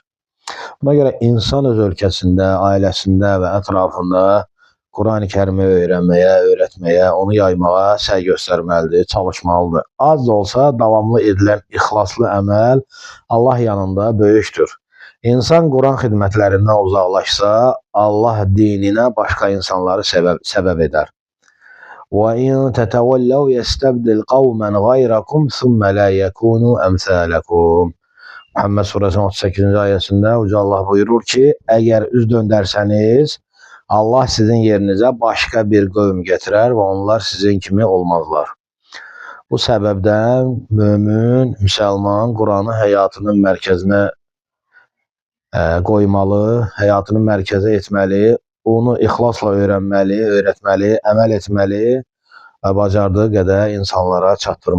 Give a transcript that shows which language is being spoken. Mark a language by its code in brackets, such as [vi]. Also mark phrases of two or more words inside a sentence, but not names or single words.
[az] Buna görə insan öz ölkəsində, ailəsində və ətrafında Quran-ı Kərimi öyrənməyə, öyrətməyə, onu yaymağa səy göstərməlidir, çalışmalıdır. Az da olsa davamlı edilən ixlaslı əməl Allah yanında böyükdür. İnsan Quran xidmətlərindən uzaqlaşsa, Allah dininə başqa insanları səbəb edər. [ar] وَإِنْ تَتَوَلَّوْا يَسْتَبْدِلْ قَوْمًا غَيْرَكُمْ ثُمَّ لَا يَكُونُوا أَمْثَالَكُمْ. [az] Muhammed surəsinin 38-ci ayəsində Uca Allah buyurur ki, əgər üz döndərsəniz, Allah sizin yerinizə başqa bir qövm gətirər və onlar sizin kimi olmazlar. Bu səbəbdən mömin, müsəlman Quranı həyatının mərkəzinə qoymalı, həyatını mərkəzə etməli, onu ixlasla öyrənməli, öyrətməli, əməl etməli və bacardığı qədər insanlara çatdırmalıdır.